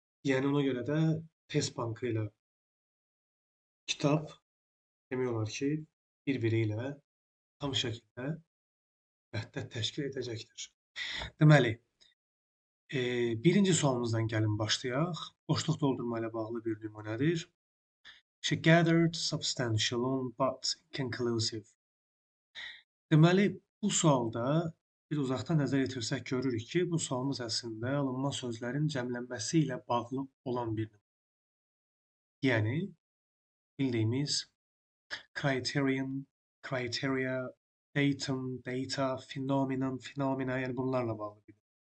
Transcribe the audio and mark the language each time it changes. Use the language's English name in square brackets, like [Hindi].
[Azerbaijani] Yəni ona görə də test bankı ilə kitab demək olar ki, bir-biri ilə tam şəkildə vəhdət təşkil edəcəkdir. Deməli, birinci sualımızdan gəlin başlayaq. Boşluq doldurma ilə bağlı bir nümunədir. [English] She gathered substantial but inconclusive. [Azerbaijani] Deməli, bu sualda bir uzaqdan nəzər yetirsək görürük ki, bu sualımız əslində alınma sözlərin cəmlənməsi ilə bağlı olan bir nümunə. Yəni, bildiyimiz criterion, criteria, datum, data, phenomenon, phenomena, yəni bunlarla bağlı bir nümunə.